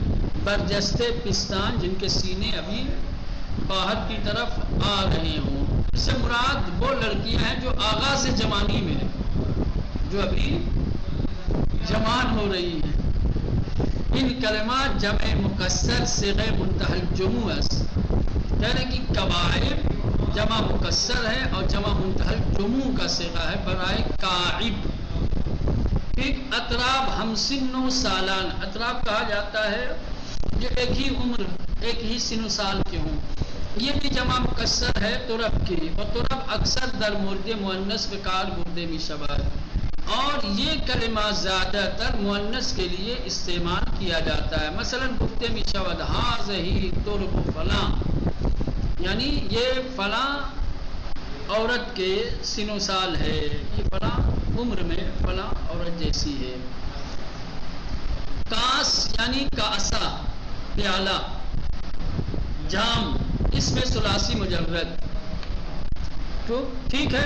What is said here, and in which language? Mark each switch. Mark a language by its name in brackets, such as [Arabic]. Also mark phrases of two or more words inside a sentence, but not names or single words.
[Urdu] برجستے پستان، جن کے سینے ابھی باہر کی طرف آ رہے ہوں، اس سے مراد وہ لڑکیاں ہیں جو آغاز جوانی میں ہیں، جو ابھی جوان ہو رہی ہیں۔ [Persian] ان کلمات جمع مکسر صیغہ منتہی الجموع است، [Urdu] یعنی کہ کواعب جمع مکسر ہے اور جمع منتہی الجموع کا صیغہ ہے برائے کاعب، ٹھیک۔ [Persian] اطراب ہمسن و سالان، [Urdu] اطراب کہا جاتا ہے جو ایک ہی عمر ایک ہی سن و سال کے ہوں، یہ بھی جمع مکسر ہے طرب کی، اور طرب اکثر [Persian] در مورد مؤنث بکار برد می شود، [Urdu] اور یہ کلمہ زیادہ تر مؤنث کے لیے استعمال کیا جاتا ہے، مثلا [Persian] گفتے می شود [Urdu] ہذہ طرب فلاں، یعنی یہ فلاں عورت کے سن و سال ہے، یہ فلاں عمر میں فلاں عورت جیسی ہے۔ کاس یعنی کاسا پیالہ، جام، اس میں ثلاثی مجرد، تو ٹھیک ہے۔